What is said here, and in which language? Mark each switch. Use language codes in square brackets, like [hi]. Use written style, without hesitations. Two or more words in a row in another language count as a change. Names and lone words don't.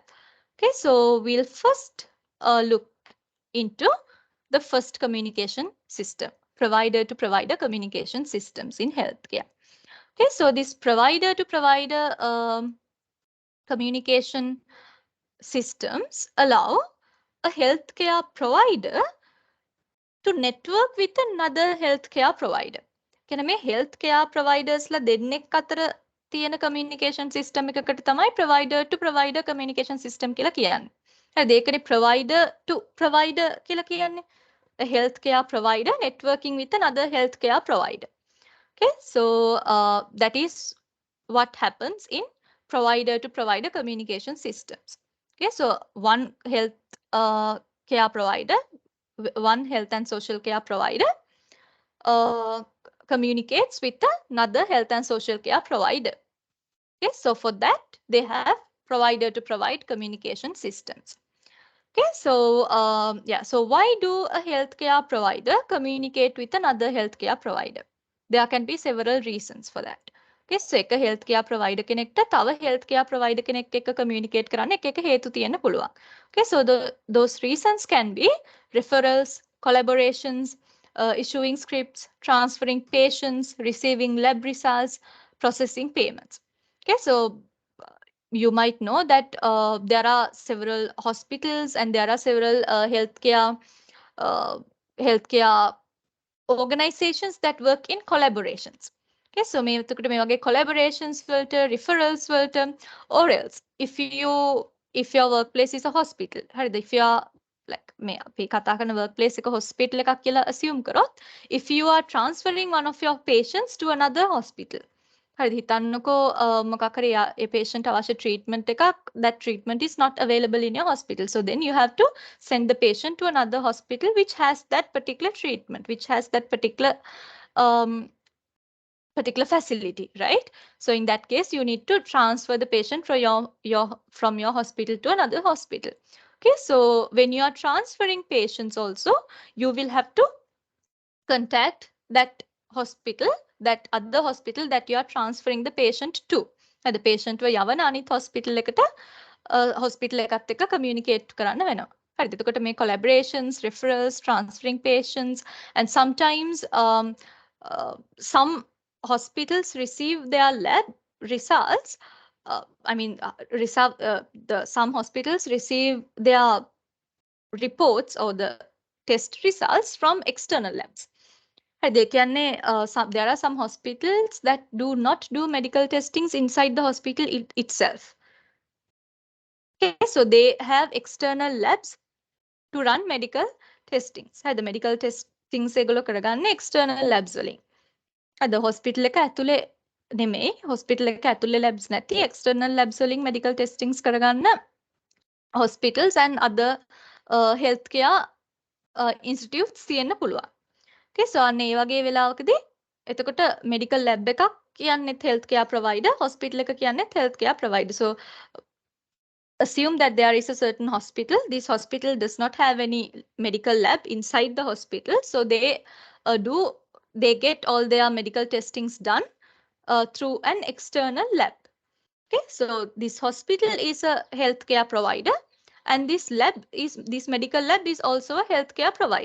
[en] Okay, so we'll first look into the first communication system, provider to provider communication systems in healthcare. Okay, so this provider to provider communication systems allow a healthcare provider to network with another healthcare provider. [si] කියන මේ [en] healthcare providers [si] ලා දෙන්නෙක් අතර තියෙන [en] communication system [si] එකකට තමයි [en] provider to provider communication system [si] කියලා කියන්නේ. හරිද? ඒකනේ [en] provider to provider [si] කියලා කියන්නේ. [en] A healthcare provider networking with another healthcare provider. Okay, so that is what happens in provider to provider communication systems. Okay, so one health care provider, one health and social care provider uh, communicates with another health and social care provider. Okay, so for that they have provider to provide communication systems. Okay, so yeah, so why do a healthcare provider communicate with another healthcare provider? There can be several reasons for that. Okay, so [si] එක [en] healthcare provider [si] කෙනෙක්ට තව [en] healthcare provider [si] කෙනෙක් එක්ක communicate කරන්න එක එක හේතු තියෙන්න පුළුවන්. [en] Okay, so those reasons can be referrals, collaborations, issuing scripts, transferring patients, receiving lab results, processing payments. Okay, so you might know that there are several hospitals and there are several uh, healthcare organizations that work in collaborations. Okay, so [si] මේ වගේ collaborations වලට referrals වලට [en] or else if your workplace is a hospital හරිද, if you are [si] like මේ අපි කතා කරන workplace එක hospital එකක් කියලා assume කරොත්, [en] if you are transferring one of your patients to another hospital, [si] හරිද, හිතන්නකෝ මොකක් හරි ඒ patient අවශ්‍ය treatment එකක්, [en] that treatment is not available in your hospital, so then you have to send the patient to another hospital which has that particular treatment, which has that um, particular facility, right? So in that case you need to transfer the patient from your hospital to another hospital. Okay, so when you are transferring patients also, you will have to contact that hospital, that other hospital that you are transferring the patient to. The patient [si] යවන අනිත් hospital එකට hospital එකත් එක්ක communicate කරන්න වෙනවා. හරිද? එතකොට මේ [en] collaborations, referrals, transferring patients, and sometimes some hospitals receive their lab results. Some hospitals receive their reports or the test results from external labs. There are some hospitals that do not do medical testings inside the hospital itself. Okay, so they have external labs to run medical testings. The medical testings [si] ඒගොල්ලෝ කරගන්නේ [en] external labs [si] වලින්. [en] The hospital [si] එක ඇතුලේ නෙමෙයි, hospital එක ඇතුලේ labs නැති [en] external labs [si] වලින් [en] medical testings [si] කරගන්න [en] hospitals and other healthcare institutes [si] තියෙන්න පුළුවන්. [en] Okay, so [si] අන්න ඒ වගේ වෙලාවකදී එතකොට [en] medical lab [si] එකක් කියන්නේත් [en] healthcare provider, [si] hospital එක කියන්නේත් [en] healthcare provider. So assume that there is a certain hospital. This hospital does not have any medical lab inside the hospital, so they get all their medical testings done through an external lab. Okay, so this hospital is a healthcare provider, and this medical lab is also a healthcare provider.